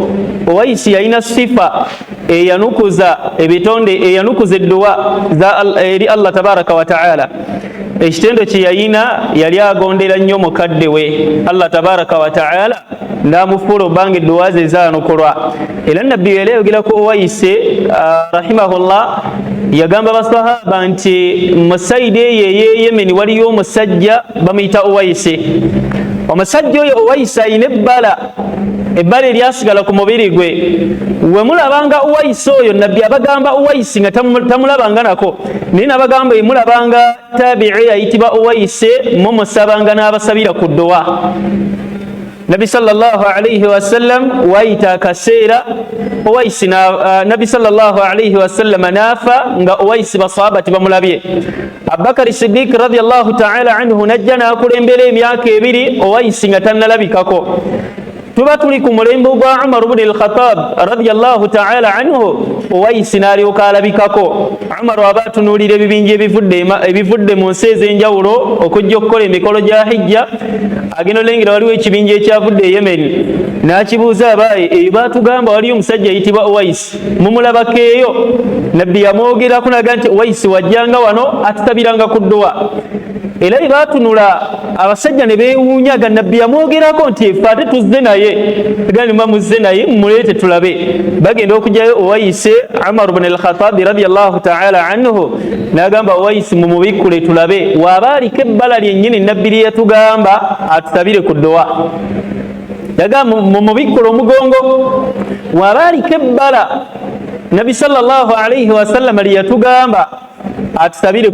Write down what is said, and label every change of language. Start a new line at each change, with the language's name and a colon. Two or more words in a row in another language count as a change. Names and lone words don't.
Ganda: Uwais yalina sifa eyanukuza ebitonde eyanukuza edduwa eri
Arabic: الله تبارك وتعالى
Ganda: ekitendo kye yalina yali agondera nnyo mukadde we
Arabic: الله تبارك وتعالى
Ganda: ndamufuula obbanga edduwa ze zaanukulwa era nabbi yali ayogerako Uwais rahimahullah yagamba basahaba nti mu saidi eyo ey'Yemeni waliyo omusajja bamuyita Uwais omusajja oyo Uwais ayina ebbala eryasigala ku mubiri gwe we mulabanga Uwais oyo nabbi abagamba Uwais nga tamulabanga nako naye nabagamba emulabanga tabi'i ayitibwa Uwais mumusabanga n'abasabira ku dduwa Nabi
Arabic: صلى الله عليه وسلم
Ganda: waita akaseera Uwais Nabi
Arabic: صلى الله عليه وسلم
Ganda: naafa nga Uwais basahabati bamulabye Abubakar Siddiq
Arabic: رضي الله تعالى عنه
Ganda: najja n'akulembera emyaka ebiri Uwais nga tannalabikako tuba tuli ku mulembe gwa Umar ibn al-Khattab
Arabic: رضي الله تعالى عنه
Ganda: Uwais n'alyoka alabikako Umar aba atunuulira ebibinja ebivudde mu nsi ez'enjawulo okujja okukola emikolo gya hijja agenda olengera waliwo ekibinja ekyavudde e Yemen n'akibuuza abaye eyo baatugamba waliyo omusajja ayitibwa Uwais mumulabako eyo nabbi yamwogerako naga nti Uwais wajjanga wano atutabiranga ku dduwa era bwe baatunula abasajja ne beewuunyaga nabbi yamwogerako nti ffe ate tuzze naye gani mumuzze naye mumuleete tulabe bagenda okujjayo Uwais Umar ibn al-Khattab
Arabic: رضي الله تعالى عنه
Ganda: n'agamba Uwais mumubikkule tulabe waaba aliko ebbala lyennyini nabbi lye yatugamba atutabire ku dduwa yagamba mumubikkule omugongo waaba aliko ebbala nabbi
Arabic: صلى الله عليه وسلم
Ganda: lye yatugamba atusabire